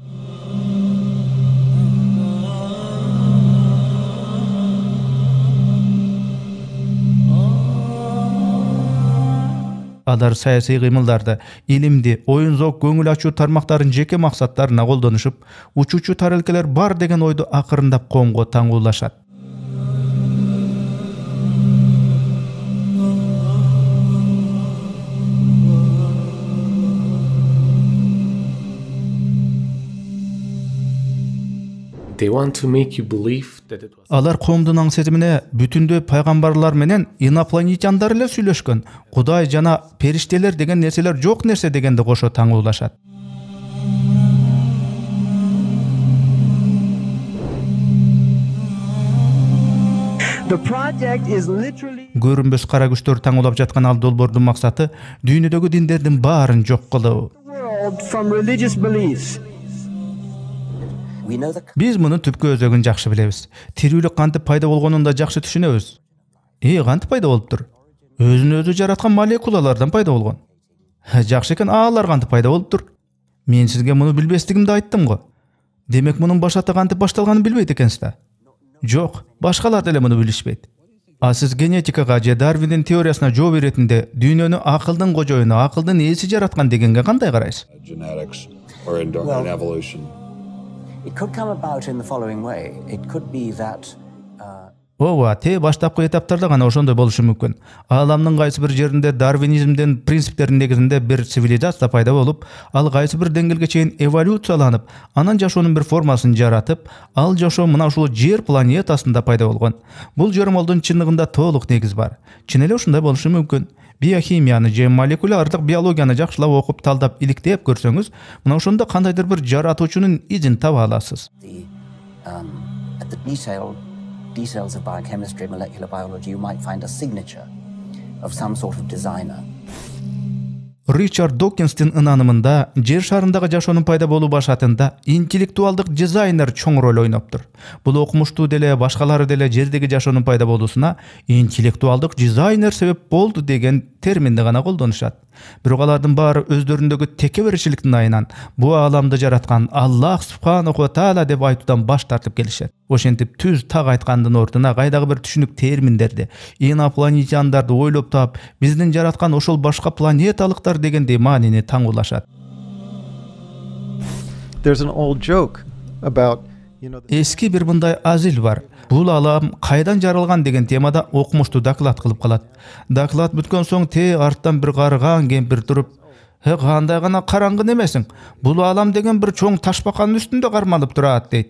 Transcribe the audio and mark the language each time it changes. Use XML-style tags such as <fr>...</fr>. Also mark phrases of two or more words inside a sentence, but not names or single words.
<ky>Алар саясий кыймылдарды, илимди, оюн-зоок, көңүл ачуу тармактарын жеке максаттарына колдонушуп, учуучу тарелкалар бар деген ойду акырындап коомго таңуулашат.</ky> <en>They want to make you believe that it was.</en> <ky>Алар коомдун аң сезимине бүтүндөй пайгамбарлар менен инопланетяндар эле сүйлөшкөн. Кудай жана периштелер деген нерселер жок нерсе дегенди кошо таңуулашат.</ky> <en>The project is literally</en> <ky>Көрүнбөс кара күчтөр таңуулап жаткан ал долбоордун максаты дүйнөдөгү диндердин баарын жок кылуу.</ky> <en>world from religious beliefs.</en> <ky>Биз мунун түпкү өзөгүн жакшы билебиз. Тирүүлүк кантип пайда болгонун да жакшы түшүнөбүз. Кантип пайда болуптур? Өзүн өзү жараткан молекулалардан пайда болгон. Жакшы экен, алар кантип пайда болуптур? Мен сизге муну билбестигимди айттым го. Демек мунун башата кантип башталганын билбейт экенсиз да? Жок, башкалар деле муну билишпейт. А сиз генетикага же Дарвиндин теориясына жооп беретинде дүйнөнү акылдын кожоюну, акылдын ээси жараткан дегенге кандай карайсыз?</ky> <en>Genetics or in evolution. It could come about in the following way. It could be that</en> <ky>Ооба, баштапкы этаптарда гана ошондой болушу мүмкүн. Ааламдын кайсы бир жеринде дарвинизмдин принциптеринин негизинде бир цивилизация пайда болуп, ал кайсы бир деңгээлге чейин эволюцияланып, анан жашоонун бир формасын жаратып, ал жашоо мына ушул Жер планетасында пайда болгон. Бул жормолдун чындыгында толук негиз бар. Чын эле ушундай болушу мүмкүн. Биохимияны же молекулярдык биологияны жакшылап окуп, талдап, иликтеп көрсөңүз, мына ошондо кандайдыр бир жаратуучунун изин таба аласыз.</ky> <en>at the detail details of biochemistry, molecular biology, you might find a signature of some sort of designer.</en> <ky>Richard Dawkins'tin ынанымында жер шарындагы жашоонун пайда болуу башатында интеллектуалдык дизайнер чоң роль ойноптур. Бул окумуштуу деле башкалары деле жердеги жашоонун пайда болуусуна интеллектуалдык дизайнер себеп болду деген терминди гана колдонушат. Бирок алардын баары өздөрүндөгү текеберчиликтин айынан бу ааламды жараткан</ky> <ar>الله سبحانه و تعالى</ar> <ky>деп айтуудан баш тартып келишет. Ошентип түз так айткандын ордуна кайдагы бир түшүнүк терминдерди, инопланетяндарды ойлоп таап, биздин жараткан ошол башка планеталыктар дегендей маанини таңуулашат.</ky> <en>There's an old joke about,</en> <ky>Эски бир мындай азил бар. Бул алам кайдан жаралган деген темада окумуштуу доклад кылып калат. Доклад бүткөн соң арттан бир карыган кемпир туруп, кандай гана караңгы немесиң? Бул алам деген бир чоң ташбаканын үстүндө кармалып турат дейт.</ky>